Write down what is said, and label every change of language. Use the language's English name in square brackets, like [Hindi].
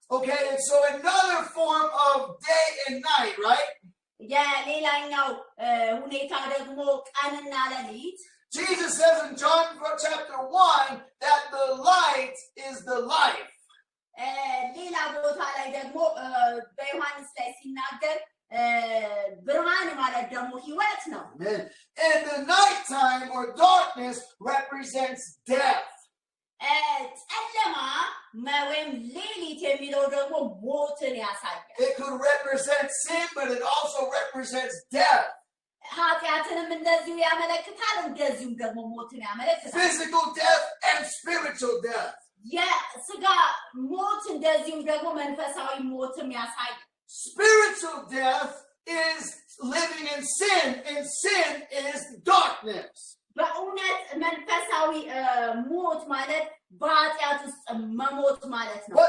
[English] Okay, and so another form of day and night, right? [Amharic] የሌላኛው ሁኔታ ደግሞ ቀንና ሌሊት [English] Jesus says in John chapter 1 that the light is the life. [Amharic] ሌላ ቦታ ላይ ደግሞ በዮሐንስ ላይ ሲናገር ብርሃን ማለት ደግሞ ህይወት ነው [English] And the nighttime or darkness represents death. [Amharic] ጨለማ ወይም ሌሊት የሚለው ደግሞ ሞትን ያሳያል [English] It could represent sin, but it also represents death. [Amharic] ኃጢአትንም እንደዚሁ ያመለክታል እንደዚሁም ደግሞ ሞትን ያመለክታል [English] Physical death and spiritual death. [Amharic] የስጋ ሞት እንደዚሁም ደግሞ መንፈሳዊ ሞትም ያሳያል [English] Spiritual death is living in sin, and sin is darkness. [Amharic] በእውነት መንፈሳዊ ሞት ማለት በኃጢአት ውስጥ መሞት ማለት ነው